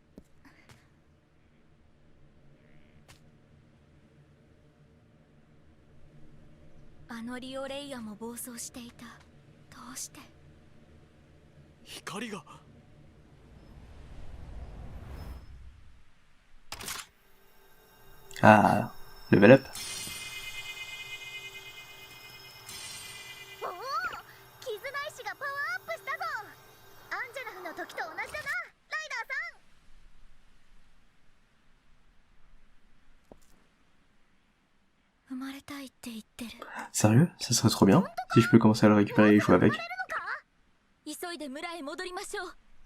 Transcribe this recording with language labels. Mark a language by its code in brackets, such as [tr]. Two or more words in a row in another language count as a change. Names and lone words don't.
[ja] あのリオレイヤも暴走していた。どうして？光が。 [en] Ah, level up. [ja] ちがパワーアップしたぞ。アンジェラフの時と同じだな、ライダーさん。生まれたいって言ってる。 [fr] Sérieux? Ça serait trop bien si je peux commencer à le récupérer et jouer avec. [ja] 急いで村へ戻りましょう。